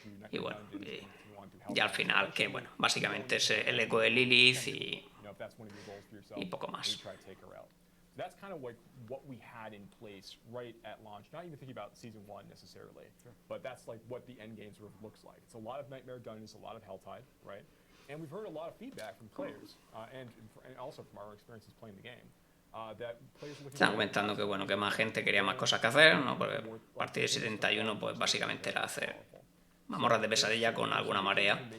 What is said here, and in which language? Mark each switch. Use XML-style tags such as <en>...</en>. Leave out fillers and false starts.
<es>Y bueno, y al final que bueno, básicamente es el eco de Lilith y poco más.</es> <en>That's kind of like what we had in place right at launch. Not even thinking about season 1 necessarily, but that's like what the end game sort of looks like. It's a lot of Nightmare Dungeons, a lot of Helltide, right? And we've heard a lot of feedback from players and also from our experiences playing the game. That players are looking</en> <es>Están comentando que bueno, que más gente quería más cosas que hacer, ¿no? Porque a partir de 71 pues básicamente era hacer mazmorras de pesadilla con alguna marea.</es>